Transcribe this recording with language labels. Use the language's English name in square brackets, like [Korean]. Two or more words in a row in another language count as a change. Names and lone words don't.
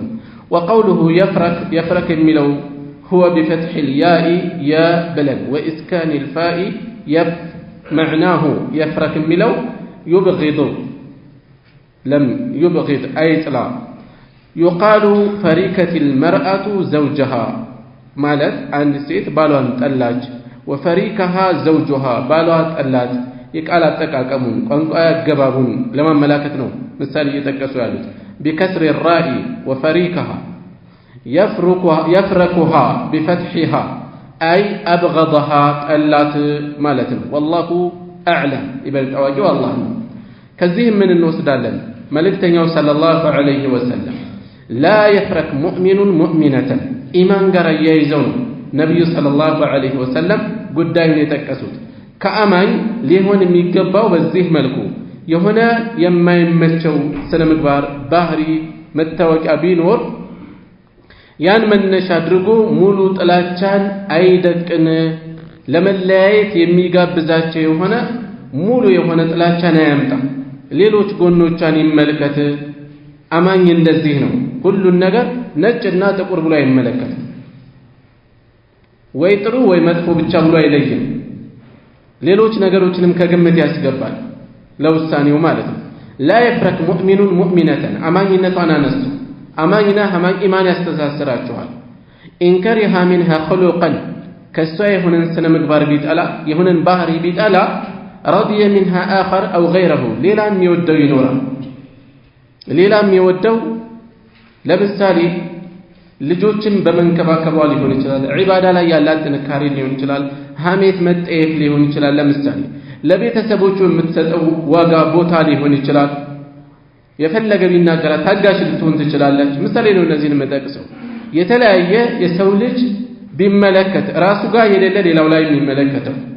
[Arabic] وقوله يفرك الملو هو بفتح الياء يا بلد وإسكان الفاء معناه يفرك الملو يبغض لم يبغض أي طلا. يقال فريكة المرأة زوجها [Amharic] ማለት አንድ ሴት ባሏን ጠላች። [Arabic] وفركها زوجها [Amharic] ባሏ ጠላት። የቃል አጠቃቀሙን ቋንቋ ያገባቡን ለማመላከት ነው ምሳሌ እየጠቀሱ ያሉት። [Arabic] بكسر الراء وفريكها يفركها بفتحها أي أبغضها [Amharic] ጠላት ማለት ነው። [Arabic] والله أعلم [Amharic] ይበልጥ አዋቂው አላህ ነው። ከዚህም ምን እንወስዳለን? መልእክተኛው [Arabic] صلى الله عليه وسلم لا يفرك مؤمن مؤمنة [Amharic] ኢማን ጋር ያይዘው ነው ነብዩ [Arabic] صلى الله عليه وسلم [Amharic] ጉዳዩን የተቀሱት። ከአማኝ ሊሆን የሚገባው በዚህ መልኩ የሆነ የማይመቸው ስነ ምግባር ባህሪ መታወቂያ ቢኖር ያን መነሻ አድርጎ ሙሉ ጥላቻን አይደቅን ለመለያየት የሚጋብዛቸው የሆነ ሙሉ የሆነ ጥላቻን አያምጣ ሌሎች ጎኖቿን ይመልከት አማኝ እንደዚህ ነው ሁሉን ነገር ነጭና ጥቁር ብሎ አይመለከት ወይ ጥሩ ወይ መጥፎ ብቻ ብሎ አይለይም ሌሎች ነገሮችንም ከግምት ያስገባል ለውሳኔው ማለት ነው [Arabic] لا يفرق مؤمن مؤمنة [Amharic] አማኝነቷን አነሱ አማኝና አማኝ ኢማን ያስተሳስራቸዋል [Arabic] إن كره منها خلقا [Amharic] ከሷ የሆነን ስነ ምግባር ቢጠላ የሆነን ባህሪ ቢጠላ رضي [Arabic] منها آخر أو غيره [Amharic] ሌላም ይወደው ይኖራል ሌላም ይወደው ለምሳሌ ልጆችን በመንከባከቧ ሊሆን ይችላል ዒባዳ ላይ ያላት ጥንካሬ ሊሆን ይችላል ሐሜት መጠየፍ ሊሆን ይችላል ለምሳሌ ለቤተሰቦቹ የምትሰጠው ዋጋ ቦታ ሊሆን ይችላል የፈለገ ቢናገራት ታጋሽ ልትሆን ትችላለች ምሳሌ ነው እነዚህን መጠቅሰው የተለያየ የሰው ልጅ ቢመለከት ራሱ ጋር የሌለ ሌላው ላይ የሚመለከተው